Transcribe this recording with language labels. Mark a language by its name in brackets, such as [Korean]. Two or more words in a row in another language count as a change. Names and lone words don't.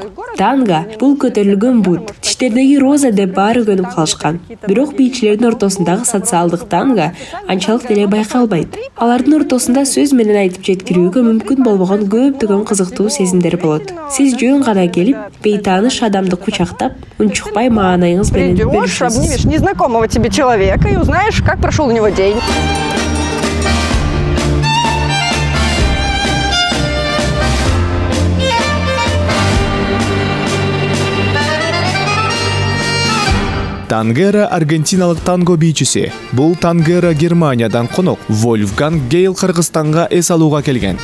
[Kyrgyz] Танго бул көтөрүлгөн бут, тиштердеги роза деп баары көнүп калышкан. Бирок бийчилердин ортосундагы социалдык танго анчалык деле байкалбайт. Алардын ортосунда сөз менен айтып жеткирүүгө мүмкүн болбогон көптөгөн кызыктуу сезимдер болот. Сиз жөн гана келип, бейтааныш адамды кучактап, унчукпай маанайыңыз менен [Russian] Придешь, обнимешь незнакомого тебе человека и узнаешь, как прошел у него день. [Kyrgyz] Тангера аргентиналык танго бийчиси. Бул Тангера Германиядан конок Вольфганг Гейл Кыргызстанга эс алууга келген.